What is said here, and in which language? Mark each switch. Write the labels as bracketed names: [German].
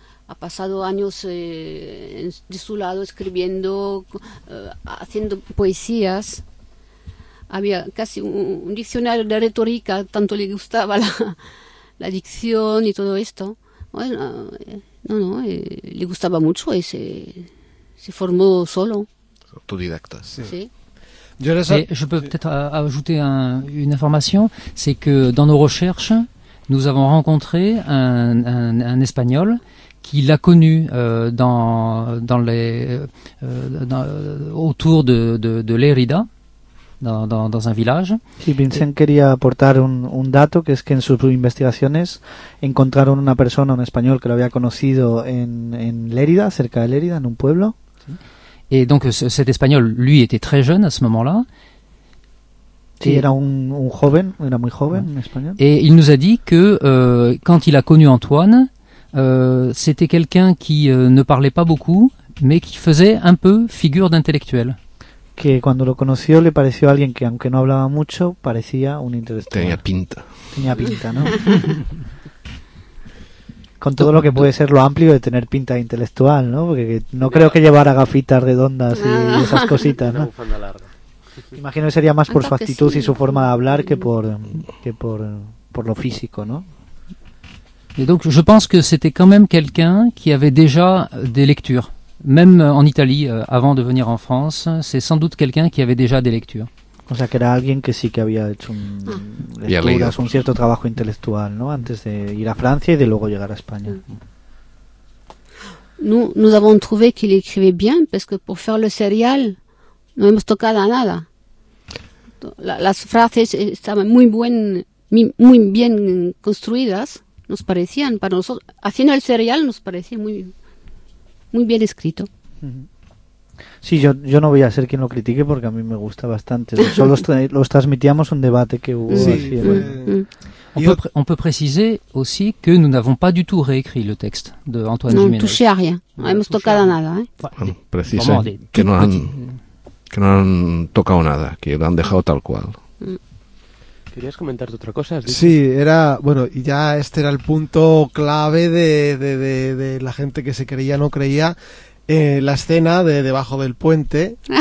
[Spanish] Ha pasado años de su lado escribiendo, haciendo poesías. Había casi un diccionario de retórica, tanto le gustaba la dicción y todo esto. Bueno, le gustaba mucho y se formó solo. Autodidacta, sí. Sí. [French] Je peux peut-être ajouter une information, c'est que dans nos recherches, nous avons rencontré un Espagnol qui l'a connu autour de Lérida. Dans un village. [Spanish] Sí, Vincent quería aportar un dato, que es que en sus investigaciones encontraron una persona, un español, que lo había conocido en Lérida, cerca de Lérida, en un pueblo. [French] Et donc cet español, lui, était très jeune à ce moment-là. [Spanish] Sí, era un joven, era muy joven, un español. [French] Et il nous a dit que quand il a connu Antoine, c'était quelqu'un qui ne parlait pas beaucoup, mais qui faisait un peu figure d'intellectuel. [Spanish] que cuando lo conoció le pareció a alguien que, aunque no hablaba mucho, parecía un intelectual. Tenía pinta. Tenía pinta, ¿no? Con todo lo que puede ser lo amplio de tener pinta de intelectual, ¿no? Porque no creo que llevara gafitas redondas y esas cositas, ¿no? Imagino que sería más por su actitud y su forma de hablar que por lo físico, ¿no? [French] Et donc je pense que c'était quand même quelqu'un qui avait déjà des lectures, même en Italie avant de venir en France, c'est sans doute quelqu'un qui avait déjà des lectures. [Spanish] O sea, que era alguien que sí que había hecho un, lecturas, un cierto trabajo intelectual, ¿no? Antes de ir a Francia y de luego llegar a España. [French] Nous avons trouvé qu'il écrivait bien parce que pour faire le serial [Spanish] no hemos tocado a nada. Las frases estaban muy bien construidas, nos parecían para nosotros, haciendo el serial nos parecía muy bien escrito. Sí, yo no voy a ser quien lo critique porque a mí me gusta bastante. Solo los transmitíamos un debate que hubo. Sí, así, bueno. [French] On peut préciser aussi que nous n'avons pas du tout réécrit le texte de Antoine Jiménez. No touché a rien. [Spanish] No hemos tocado nada. Precisé que no han tocado nada, que lo han dejado tal cual. ¿Querías comentarte otra cosa? Sí, era, bueno, y ya este era el punto clave de la gente que se creía o no creía, la escena de debajo del puente.